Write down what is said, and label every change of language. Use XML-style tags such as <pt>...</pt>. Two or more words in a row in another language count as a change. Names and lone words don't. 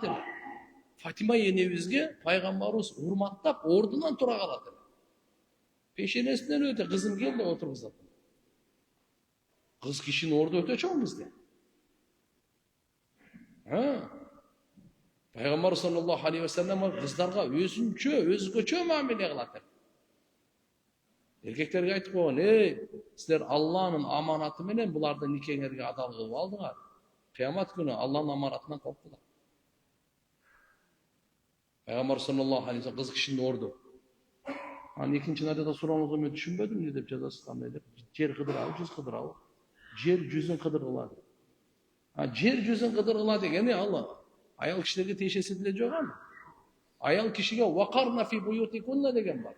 <ky>Фатима энебизге пайгамбарыбыз урматтап ордунан тура калат. Пешенесинен өтө кызым кел деп отургузат. Кыз кишинин орду өтө чоң бизде. Пайгамбар</ky> <ar>صلى الله عليه وسلم</ar> <ky>кыздарга өзгөчө мамиле кылат. Эркектерге айтып койгон, силер Алланын аманаты менен буларды никеңерге адал кылып алдыңар. Кыямат күнү Алланын аманатынан коркуңар. Пайгамбар</ky> <ar>صلى الله عليه وسلم</ar> <ky>кыз кишинин орду. Анан экинчи надада сурооңузду мен түшүнбөдүм, эмне деп жазасыз, кандай деп. Жер кыдырабы, жүз кыдырабы? Жер жүзүн кыдыргыла. Жер жүзүн кыдыргыла дегени ал аял кишилерге тиешеси деле жок аны. Аял кишиге</ky> <ar>وقرن في بيوتكن</ar> <ky>деген бар.</ky>